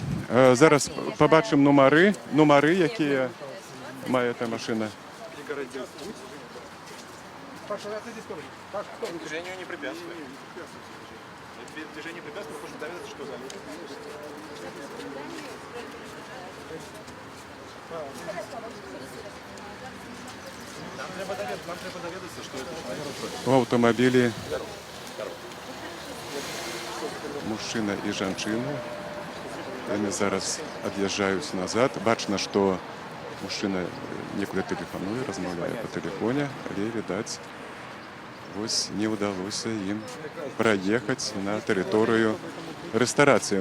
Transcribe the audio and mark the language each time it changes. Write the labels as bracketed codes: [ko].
[be] Зараз пабачым нумары, якія мае эта машына. [ru] Движению не препятствует. Движение препятствует, потому что доведаться, что за люди. Нам треба доведаться, что это. [be] У аўтамабілі мужчына і жанчына. Яны зараз ад'язджаюць назад. Бачна, што мужчына некуды тэлефануе, размаўляе па тэлефоне, але, відаць, вось не ўдалося ім праехаць на тэрыторыю рэстарацыі.